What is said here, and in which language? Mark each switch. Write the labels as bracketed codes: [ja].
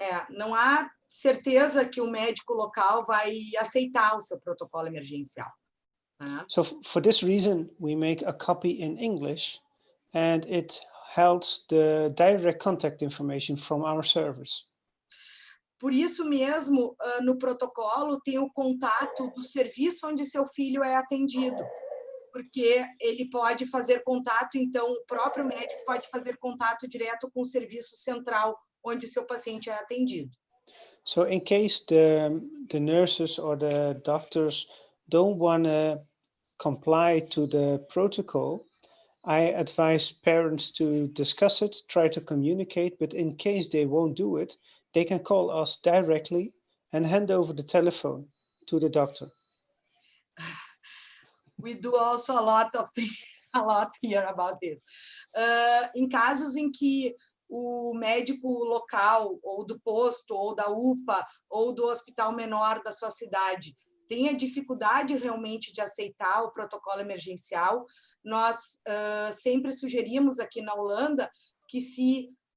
[pt] Não há certeza que o médico local vai aceitar o seu protocolo emergencial. [en] So for this reason, we make a copy in English, and it holds the direct contact information from our servers. [pt] Por isso mesmo, no protocolo tem o contato do serviço onde seu filho é atendido, porque ele pode fazer contato, então o próprio médico pode fazer contato direto com o serviço central onde seu paciente é atendido. [en] So in case the nurses or the doctors don't want to comply to the protocol, I advise parents to discuss it, try to communicate, but in case they won't do it, they can call us directly and hand over the telephone to the doctor. We do also a lot here about this. [pt] Em casos em que o médico local, ou do posto, ou da UPA, ou do hospital menor da sua cidade, tenha dificuldade realmente de aceitar o protocolo emergencial, nós sempre sugerimos aqui na Holanda que se